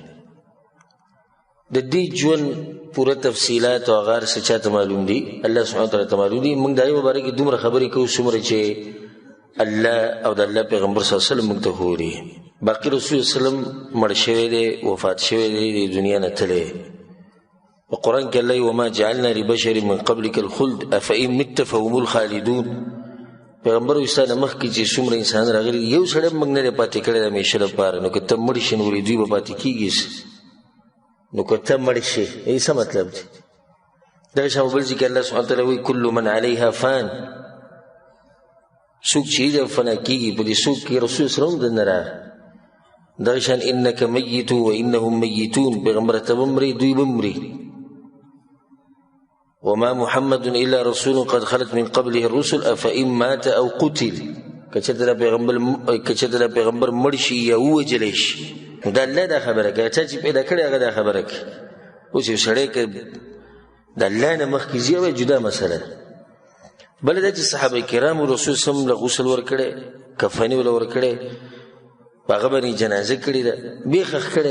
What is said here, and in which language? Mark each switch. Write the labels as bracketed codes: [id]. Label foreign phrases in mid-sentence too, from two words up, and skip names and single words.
[ps] د دې ژوند پوره تفصیلات او هغه هر څه چاته معلوم دي، الله [ar] سبحانه وتعالی [ps] ته معلوم دي. موږ د هغې په باره کې دومره خبرې کوو څومره چې الله او د الله پیغمبر [ar] صلی الله علیه وسلم [ps] موږ ته ښودي. باقي رسول [ar] صلی الله علیه وسلم [ps] مړ شوی دی، وفات شوی دی، د دنیا نه تللی. په قرآن کې [ar] الله وما جعلنا لبشر من قبلك الخلد افئن مت فهم الخالدون. [ps] پیغمبر ستا نه مخکې چې څومره انسان راغلي یو سړی موږ نه دی پاتې کړی د همیشه لپاره، نو که ته مړ شي نو ولې دوی به پاتې کېږي؟ نو که ته مړ شي ای څه مطلب دی؟ دغه شان بل ځای کې الله [ar] سبحانه وتعالی [ps] وایي [ar] کل من علیها فان. [ps] څوک چې دی فنا کېږي، په دې څوک کې رسول [ar] صلی الله علیه وسلم [ps] دننه راغی. دغه شان [ar] انک میت و انهم میتون، [ps] پیغمبر ته به مري دوی به مري. [ar] وما محمد الا رسول قد خلت من قبله الرسل افئن مات او قتل. [ps] که چېرته پیغمبر مړ شي یا ووژلی شي دا الله دا خبره کوي، چا چې پیدا کړی هغه دا خبره کوي. اوس یو سړی که د الله نه مخکې ځي وایي جدا مسله ده. بله دا چې صحابه کرامو رسول [ar] صلی الله علیه وسلم [ps] له غسل ورکړی، کفنې وله ورکړی، په هغه باندې جنازه کړې ده، بیا ښخ کړی.